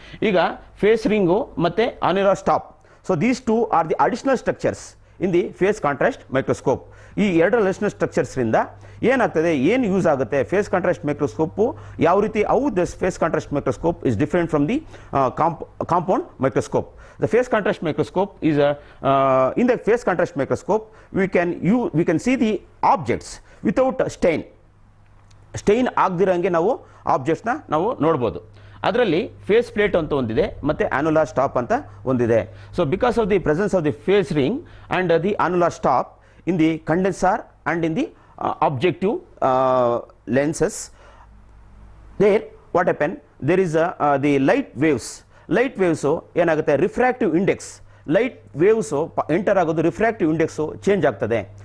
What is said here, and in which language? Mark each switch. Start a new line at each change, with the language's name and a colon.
English: ಈಗ phase ring ಮತ್ತು annular stop, so these 2 are the additional structures in the phase contrast microscope.
Kannada: ಈ 2 additional ಸ್ಟ್ರಕ್ಚರ್ಸ್ರಿಂದ ಏನಾಗ್ತದೆ, ಏನು use ಆಗುತ್ತೆ ಫೇಸ್ ಕಾಂಟ್ರಾಸ್ಟ್ ಮೈಕ್ರೋಸ್ಕೋಪು, ಯಾವ ರೀತಿ
English: This phase contrast microscope is different from the compound microscope. The face contrast microscope is in the face contrast microscope we can see the objects without stain
Kannada: ಆಗದಿರಂಗೆ ನಾವು ಆಬ್ಜೆಕ್ಟ್ಸ್ನ ನಾವು ನೋಡ್ಬೋದು. ಅದರಲ್ಲಿ face plate ಅಂತ ಒಂದಿದೆ, ಮತ್ತು annular stop ಅಂತ ಒಂದಿದೆ.
English: so because of the presence of the phase ring and the annular stop in the condenser and in the objective lenses, there what happen, there is the light waves
Kannada: ಏನಾಗುತ್ತೆ,
English: refractive index,
Kannada: light waves enter ಆಗೋದು refractive index change ಆಗ್ತದೆ.